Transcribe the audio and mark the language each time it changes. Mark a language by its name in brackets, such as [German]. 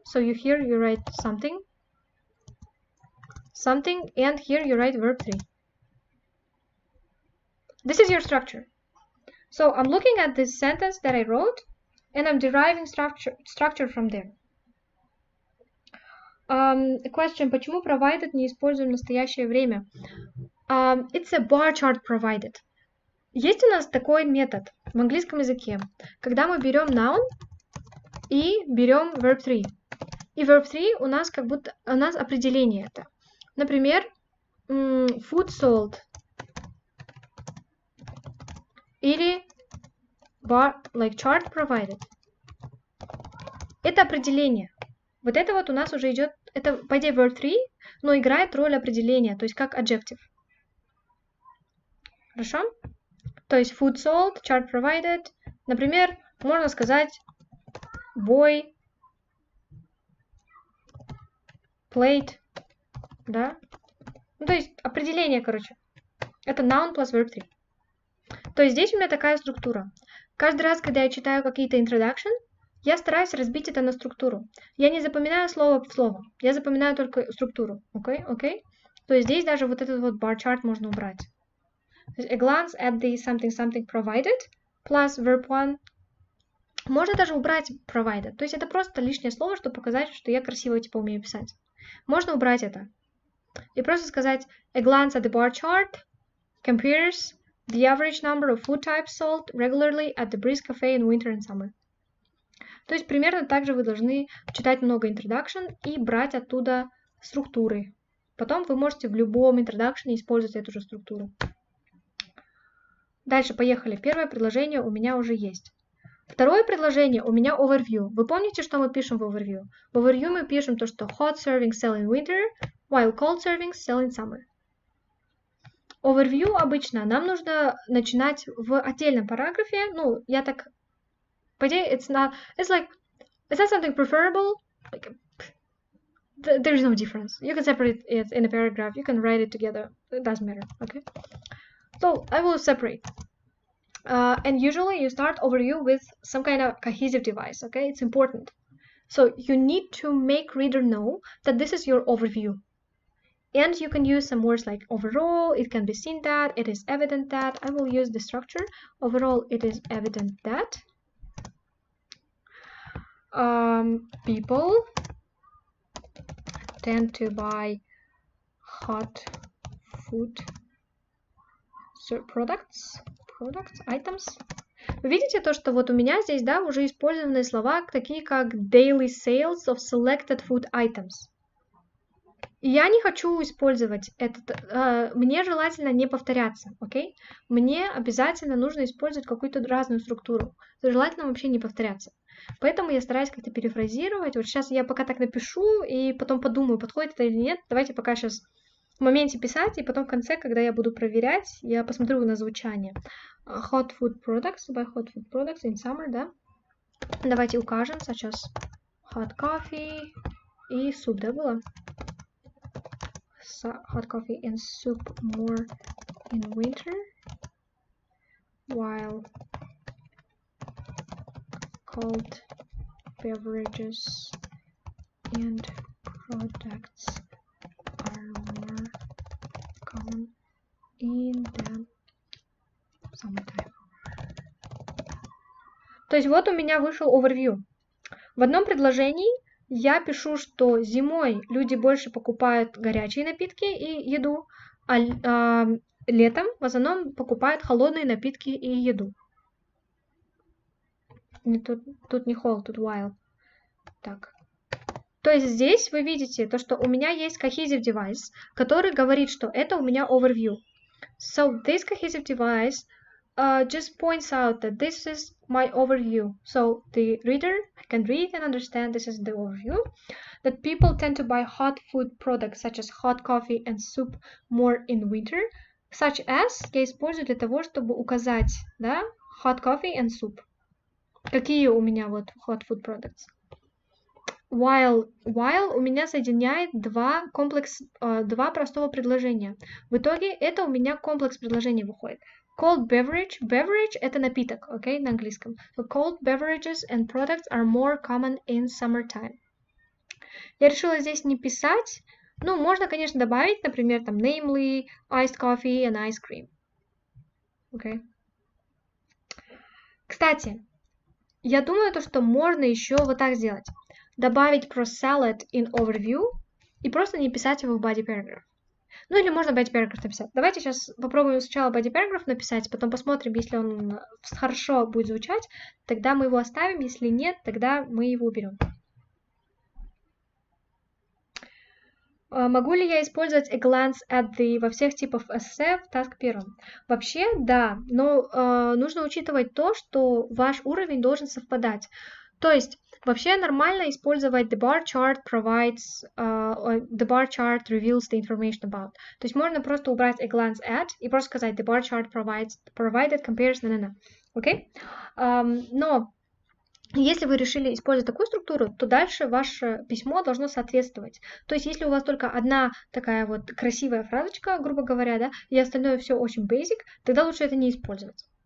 [English] So you write something, and here you write verb 3. This is your structure. So I'm looking at this sentence that I wrote, and I'm deriving structure from there. A question: [Russian] почему provided не используем в настоящее время? [English] It's a bar chart provided. [Russian] Есть у нас такой метод в английском языке, когда мы берем noun и берем verb 3. И verb 3 у нас как будто у нас определение это. Например, [English] food sold [Russian] или [English] like chart provided. [Russian] Это определение. Вот это вот у нас уже идет, это по идее verb 3, но играет роль определения, то есть как adjective. Хорошо? То есть [English] food sold, chart provided. [Russian] Например, можно сказать [English] boy played, [Russian] да? Ну, то есть определение, короче. Это [English] noun plus verb 3. [Russian] То есть здесь у меня такая структура. Каждый раз, когда я читаю какие-то introduction, я стараюсь разбить это на структуру. Я не запоминаю слово в слово. Я запоминаю только структуру. Окей? То есть здесь даже вот этот вот bar chart можно убрать. То есть [English] a glance at the something provided plus verb 1. [Russian] Можно даже убрать provided. То есть это просто лишнее слово, чтобы показать, что я красиво типа умею писать. Можно убрать это. И просто сказать [English] a glance at the bar chart compares the average number of food types sold regularly at the Breeze Cafe in winter and summer. [Russian] То есть примерно так же вы должны читать много introduction и брать оттуда структуры. Потом вы можете в любом introduction использовать эту же структуру. Дальше, поехали. Первое предложение у меня уже есть. Второе предложение у меня overview. Вы помните, что мы пишем в overview? В overview мы пишем то, что [English] hot servings sell in winter, while cold servings sell in summer. [Russian] Overview обычно нам нужно начинать в отдельном параграфе. Ну, я так... По идее, [English] it's not something preferable. Like, there is no difference. You can separate it in a paragraph. You can write it together. It doesn't matter. Okay. So I will separate. And usually you start overview with some kind of cohesive device. Okay, it's important. So you need to make reader know that this is your overview. And you can use some words like overall. It can be seen that. It is evident that. I will use the structure. Overall, it is evident that. People tend to buy hot food products, items. [Russian] Вы видите то, что вот у меня здесь, да, уже использованы слова такие как [English] daily sales of selected food items. [Russian] И я не хочу использовать этот, мне желательно не повторяться, окей? Мне обязательно нужно использовать какую-то разную структуру. Желательно вообще не повторяться. Поэтому я стараюсь как-то перефразировать. Вот сейчас я пока так напишу и потом подумаю, подходит это или нет. Давайте пока сейчас в моменте писать, и потом в конце, когда я буду проверять, я посмотрю на звучание. [English] Hot food products, buy hot food products in summer, [Russian] да? Давайте укажем сейчас [English] hot coffee [Russian] и суп, да, было? [English] Hot coffee and soup more in winter, while cold beverages and products are more common in the summertime. [Russian] То есть вот у меня вышел overview. В одном предложении я пишу, что зимой люди больше покупают горячие напитки и еду, а летом в основном покупают холодные напитки и еду. Тут не whole, тут while. Так. То есть здесь вы видите то, что у меня есть cohesive device, который говорит, что это у меня overview. [English] So this cohesive device just points out that this is my overview. So the reader can read and understand this is the overview. That people tend to buy hot food products such as hot coffee and soup more in winter. Such as [Russian] я использую для того, чтобы указать, да, [English] hot coffee and soup. [Russian] Какие у меня вот [English] hot food products? [Russian] While у меня соединяет два простого предложения. В итоге это у меня комплекс предложений выходит. [English] Cold beverage. [Russian] Beverage это напиток, окей, на английском. [English] So cold beverages and products are more common in summertime. [Russian] Я решила здесь не писать. Ну, можно, конечно, добавить, например, там, [English] namely, iced coffee and ice cream. [Russian] Окей. Кстати, я думаю, то, что можно еще вот так сделать. Добавить про [English] salad in overview [Russian] и просто не писать его в body paragraph. Ну или можно body paragraph написать. Давайте сейчас попробуем сначала body paragraph написать, потом посмотрим, если он хорошо будет звучать, тогда мы его оставим, если нет, тогда мы его уберем. Могу ли я использовать [English] a glance at the [Russian] во всех типах эссе в task первом? Вообще, да, но нужно учитывать то, что ваш уровень должен совпадать. То есть, вообще нормально использовать [English] the bar chart provides, the bar chart reveals the information about. [Russian] То есть, можно просто убрать [English] a glance at [Russian] и просто сказать [English] the bar chart provided comparison, [Russian] окей? Но если вы решили использовать такую структуру, то дальше ваше письмо должно соответствовать. То есть, если у вас только одна такая вот красивая фразочка, грубо говоря, да, и остальное все очень basic, тогда лучше это не использовать.